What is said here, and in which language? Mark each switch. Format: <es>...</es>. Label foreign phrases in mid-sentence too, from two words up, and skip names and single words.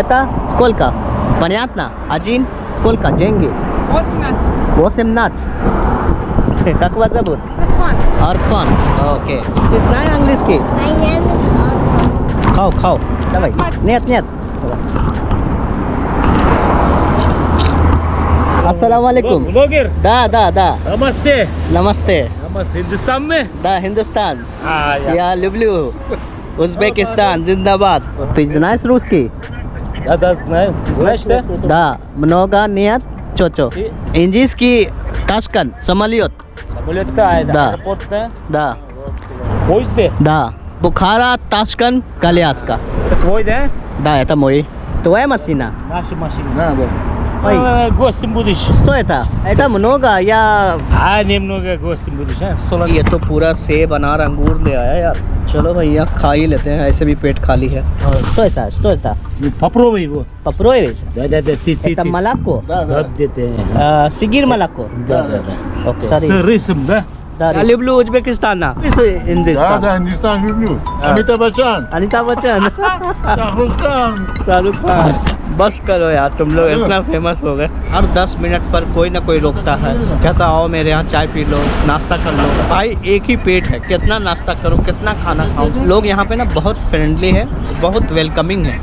<ru>это сколько Понятно? Один? Сколько деньги? 18. Как вас зовут? Арфан. Окей. Ты знаешь английский? Хау. Давай. Нет.</ru> <ar>السلام عليكم.</ar> <hi>ब्लॉगर?</hi> <ru>Да.</ru> <hi>नमस्ते। नमस्ते। हिंदुस्तान में?</hi> <ru>Да, हिंदुस्तान. Я Я люблю Узбекистан, जिंदाबाद. Ты знаешь русский? Да, знаю. Знаешь что? Да, много нет, чё-чё. Индийский Ташкент, самолет. Самолет-то, Да. аэропорт-то? Да, Поезде? да. Бухара, Ташкент, Калиаска. Это твой, да? Да, это мой. Твоя машина? Наша машина. Да. Ой, Гостем будешь? что это? Это много, я... Немного гостем будешь, а? 100</ru> <hi>ये तो पूरा सेब, अनार, अंगूर ले आया यार। चलो भैया, खा ही लेते हैं, ऐसे भी पेट खाली है।</hi> <ru>Что это? Попробуй его. Попробуешь? Да, ты. Это молоко? Да,</ru> <hi>देते हैं.</hi> <ru>Сигир молоко? Да. Окей. С рисом, да? Я люблю Узбекистан. Да, Индустан. Hindistan люблю. Amitabh Bachchan. Анитаб Баччан. Shah Rukh Khan.</ru> <hi>शाहरुख खान। बस करो यार, तुम लोग इतना फेमस हो गए। हर 10 मिनट पर कोई ना कोई रोकता है, कहता आओ मेरे यहाँ चाय पी लो, नाश्ता कर लो। भाई एक ही पेट है, कितना नाश्ता करो, कितना खाना खाओ। लोग यहाँ पे ना बहुत फ्रेंडली है, बहुत वेलकमिंग है।</hi>